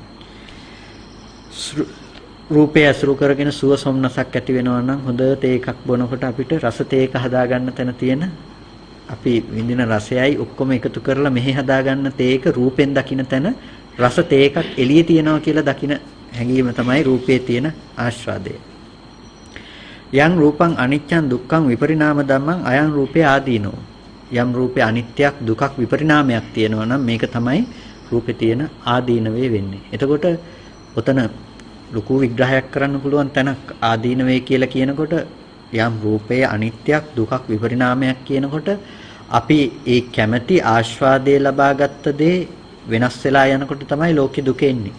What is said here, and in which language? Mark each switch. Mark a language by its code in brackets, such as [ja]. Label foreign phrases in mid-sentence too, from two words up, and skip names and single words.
[si] රූපය අසුරු කරගෙන සුව සොම්නසක් ඇති වෙනවා නම් හොඳ තේකක් බොනකොට අපිට රස තේක හදාගන්න තැන තියෙන අපි විඳින රසයයි ඔක්කොම එකතු කරලා මෙහි හදාගන්න තේක රූපෙන් දකින්න තැන රස තේකක් එළියේ තියනවා කියලා දකින හැඟීම තමයි රූපේ තියෙන ආස්වාදය. [pi] යම් රූපං අනිච්චං දුක්ඛං විපරිණාම ධම්මං අයං රූපේ ආදීනෝ. [si] යම් රූපේ අනිත්‍යක් දුකක් විපරිණාමයක් තියෙනවා නම් මේක තමයි රූපේ තියෙන ආදීනවේ වෙන්නේ. එතකොට ඔතන ලොකු විග්‍රහයක් කරන්න පුළුවන් තැනක් ආදීනවේ කියලා කියනකොට යම් රූපයේ අනිත්‍යක් දුකක් විපරිණාමයක් කියනකොට අපි ඒ කැමැති ආස්වාදයේ ලබාගත් දේ වෙනස් වෙලා යනකොට තමයි ලෝකෙ දුක එන්නේ.